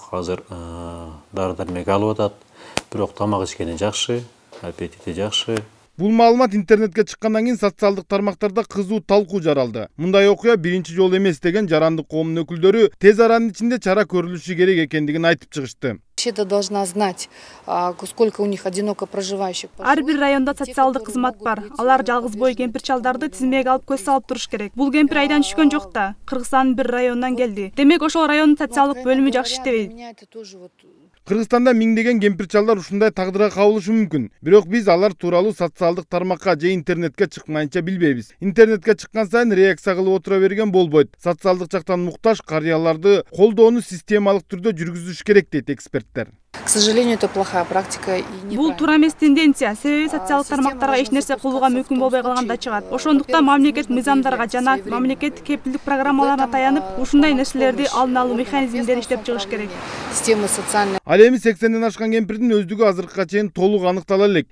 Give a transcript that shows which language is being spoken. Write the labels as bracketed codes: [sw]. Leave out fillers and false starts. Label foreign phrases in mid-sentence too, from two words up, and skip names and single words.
[ky] Азыр дары-дармек алып атат. Бирок тамак ичкени жакшы, аппетити жакшы. Бул маалымат интернетке чыккандан кийин социалдык тармактарда кызуу талкуу жаралды. Мындай окуя биринчи жолу эмес деген жарандык коомдун өкүлдөрү тез аранын ичинде чара көрүлүшү керек экендигин айтып чыгышты. [ru] Вообще-то должна знать, сколько у них одиноко проживающих. [ky] Ар бир районда социалдык кызмат бар. Алар жалгыз бой кемпир-чалдарды тизмеге алып көз салып туруш керек. Бул кемпир айдан түшкөн жок да. Кыргызстандын бир районунан келди. Демек ошол райондун социалдык бөлүмү жакшы иштебейт. Кыргызстанда миңдеген кемпир-чалдар ушундай тагдырга кабылышы мүмкүн. Бирок биз алар тууралуу социалдык тармакка же интернетке чыкмайынча билбейбиз. Интернетке чыккан сайын реакция кылып отура берген болбойт. Социалдык жактан муктаж карыяларды колдоону системалык түрдө жүргүзүш керек дейт эксперттер. [ru] К сожалению, это плохая практика. [ky] Бул туура эмес тенденция. Себеби социалдык тармактарга эч нерсе кылууга мүмкүн болбой калганда чыгат. Ошондуктан мамлекет мыйзамдарга жана мамлекет кепилдик программаларына таянып, ушундай нерселерди алдын алуу механизмдерин иштеп чыгыш керек. [ru] Система социальная. [ky] Ал эми 80ден ашкан кемпирдин өздүгү азыркыга чейин толук аныктала элек.